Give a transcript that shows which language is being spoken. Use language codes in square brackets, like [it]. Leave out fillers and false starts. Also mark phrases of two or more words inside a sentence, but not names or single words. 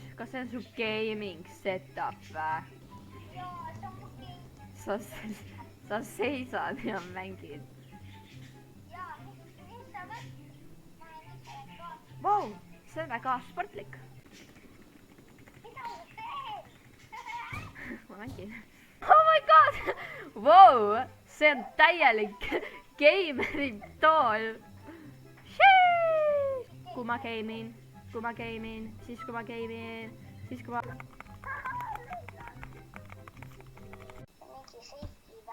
[et] see on su [en] gaming setup [et] vä? [fi] Joo, se on mun game. [et] Sa seisad ja mängid. [fi] Jaa, missä mä? Mä en itse ole. [et] Vau, see on väga sportlik. [fi] Mitä sä teet? [et] Ma mängin. [en] Oh my god! [et] Wow, see on täielik gameri tool. Kui ma game'in, siis kui ma game'in, siis kui ma... Mingi seifkiva.